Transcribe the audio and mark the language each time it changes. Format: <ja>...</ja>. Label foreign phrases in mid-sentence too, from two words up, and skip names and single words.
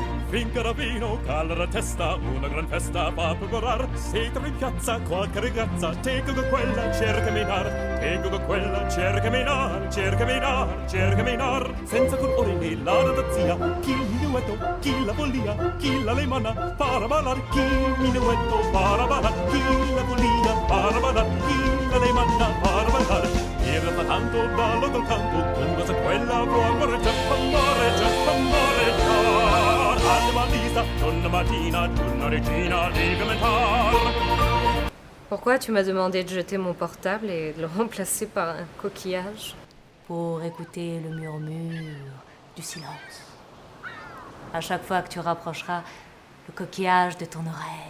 <it>Trinca vino, cala la testa, una gran festa fa preparar. Se trovi in piazza qualche ragazza, tengo con quella, cerca minar. Tengo con quella, cerca minar, cerca minar, cerca minar. Senza colore né la razzia, chi il minuetto, chi la follia, chi la lemana, para ballar, chi il minuetto, para ballar, chi la follia, para ballar, chi la lemana, para ballar. Era fa tanto ballo col canto, con cosa quella può amore, già amore, già amore, già.</it> <fr>Pourquoi tu m'as demandé de jeter mon portable et de le remplacer par un coquillage? Pour écouter le murmure du silence. À chaque fois que tu rapprocheras le coquillage de ton oreille.</fr>